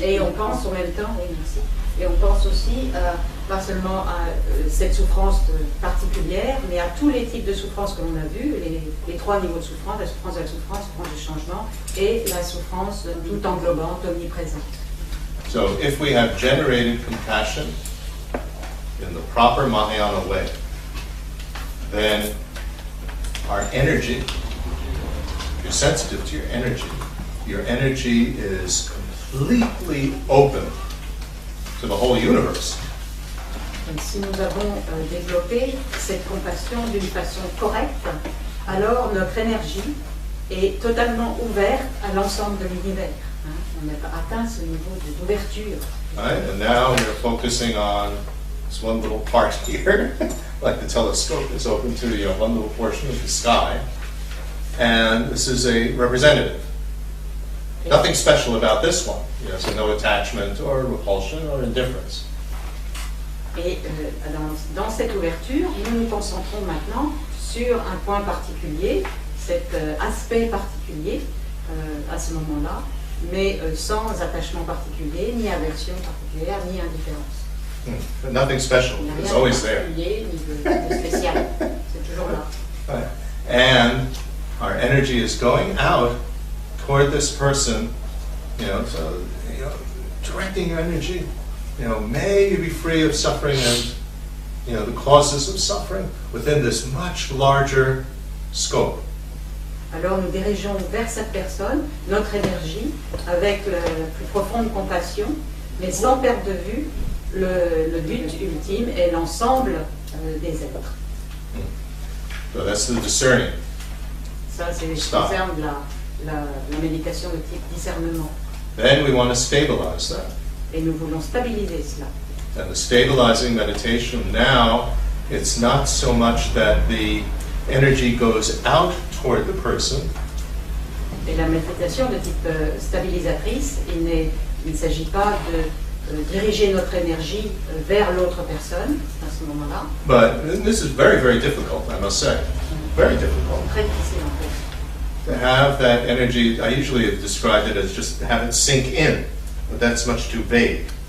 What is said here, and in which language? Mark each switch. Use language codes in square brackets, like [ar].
[fr] Et on pense en même temps, oui, merci. Et on pense aussi pas seulement à cette souffrance particulière, mais à tous les types de souffrance que l'on a vus, les trois niveaux de souffrance, la souffrance du changement, et la souffrance tout englobante, omniprésente. [en] So if we have generated compassion in the proper Mahayana way, then our energy, if you're sensitive to your energy is completely open to the whole universe. [fr] Donc, si nous avons développé cette compassion d'une façon correcte, alors notre énergie est totalement ouverte à l'ensemble de l'univers. Hein? On a atteint ce niveau d'ouverture. [en] Right? And now we're focusing on this one little part here, like the telescope is open to one little portion of the sky. And this is a representative. Nothing special about this one. So no attachment or repulsion or indifference. [fr] Et dans cette ouverture, nous nous concentrons maintenant sur un point particulier, cet aspect particulier à ce moment-là, mais sans attachement particulier, ni aversion particulière, ni indifférence. [en] Nothing special. [fr] Il n'y a [en] It's [fr] rien de [en] always there. [fr] particulier, ni de spécial. C'est toujours là. [en] Right. And our energy is going out toward this person, so, directing your energy, may you be free of suffering and, the causes of suffering within this much larger scope. [fr] Alors nous dirigeons vers cette personne notre énergie avec la plus profonde compassion, mais sans perdre de vue le but ultime et l'ensemble des êtres. [en] So that's the discerning. [fr] Ça, c'est ce qui concerne la méditation de type discernement. [en] Then we want to stabilize that. [fr] Et nous voulons stabiliser cela. [en] And the stabilizing meditation now, it's not so much that the energy goes out toward the person. [fr] Et la méditation de type stabilisatrice, il ne s'agit pas de diriger notre énergie vers l'autre personne à ce moment-là. [en] But this is very, very difficult, I must say. Very difficult. [fr] Très difficile en fait. [en] To have that energy, I usually have described it as just have it sink in, but that's much too vague.